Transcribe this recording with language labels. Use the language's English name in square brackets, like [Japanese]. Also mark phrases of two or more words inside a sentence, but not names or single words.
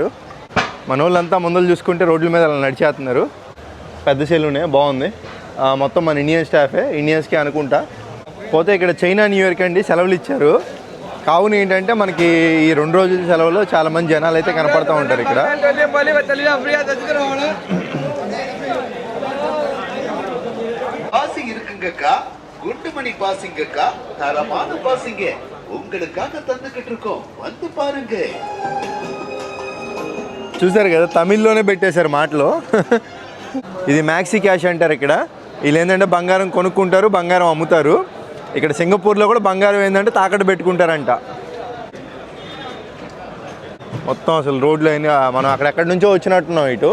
[Telugu] మన వాళ్ళంతా ముందలు చూసుకుంటే రోడ్ల మీద అలా నడిచేస్తున్నారు. పెద్ద సెలూనే బాగుంది. మొత్తం మన [English] Indian staff, [Telugu] ఇండియన్స్కి అనుకుంటా. పోతే ఇక్కడ చైనా న్యూ ఇయర్కి అండి సెలవులు ఇచ్చారు. కావున ఏంటంటే మనకి ఈ 2 రోజుల సెలవులో చాలామంది జనాలు అయితే కనపడుతూ ఉంటారు ఇక్కడ. [Tamil] இருக்குங்கக்கா, குண்டுமணி பாசிங்கக்கா, தரமான பாசிங்க உங்களுக்காக தந்துகிட்டு இருக்கோம், வந்து பாருங்க. [Telugu] చూసారు కదా, తమిళ్లోనే పెట్టేశారు మాటలు. ఇది మ్యాక్సీ క్యాష్ అంటారు ఇక్కడ. వీళ్ళు ఏంటంటే బంగారం కొనుక్కుంటారు, బంగారం అమ్ముతారు. ఇక్కడ సింగపూర్లో కూడా బంగారం ఏంటంటే తాకట్టు పెట్టుకుంటారంట. మొత్తం అసలు రోడ్లు అయినా మనం అక్కడెక్కడి నుంచో వచ్చినట్టున్నాం ఇటు.